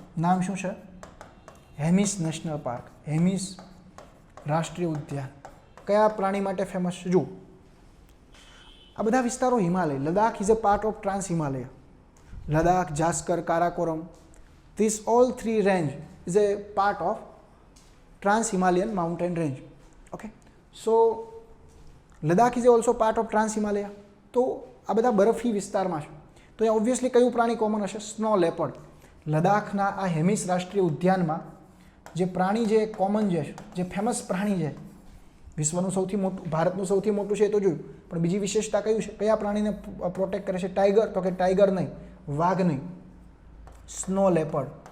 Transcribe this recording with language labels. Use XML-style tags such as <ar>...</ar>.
<gu>નામ શું છે? Hemis national park. હેમિસ રાષ્ટ્રીય ઉદ્યાન. કયા પ્રાણી માટે ફેમસ છે? જુઓ, આ બધા વિસ્તારો Himalaya.</gu> <en>Ladakh is a part of trans Himalaya. Ladakh, Zanskar, Karakoram, this all 3 range is a part of Trans-Himalayan mountain range. Okay, so Ladakh is also part of Trans-Himalaya.</en> <gu>તો આ બધા બરફી વિસ્તારમાં છે. તો અહીંયા ઓબ્વિયસલી કયું પ્રાણી કોમન હશે? Snow leopard. લદાખના આ હેમિસ રાષ્ટ્રીય ઉદ્યાનમાં જે પ્રાણી જે કોમન છે, જે ફેમસ પ્રાણી છે, વિશ્વનું સૌથી મોટું, ભારતનું સૌથી મોટું છે એ તો જોયું, પણ બીજી વિશેષતા કયું છે? કયા પ્રાણીને પ્રોટેક્ટ કરે છે? ટાઈગર. તો કે ટાઈગર નહીં, વાઘ નહીં, સ્નો લેપર્ડ.</gu>